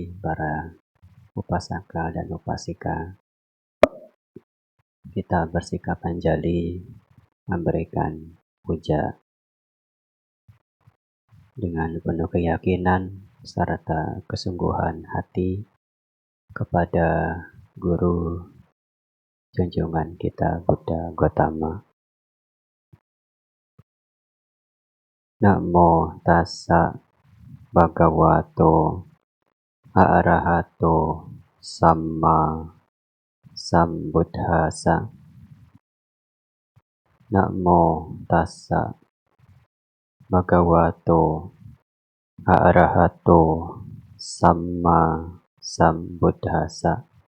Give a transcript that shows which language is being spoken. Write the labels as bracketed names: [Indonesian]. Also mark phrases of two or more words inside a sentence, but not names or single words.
[Indonesian] para upasaka dan upasika, kita bersikap anjali memberikan puja dengan penuh keyakinan serta kesungguhan hati kepada Guru junjungan kita Buddha Gautama. [Pali] Namo tassa bhagavato arahato samma sambuddhassa. Namo tassa bhagavato arahato samma sambuddhassa.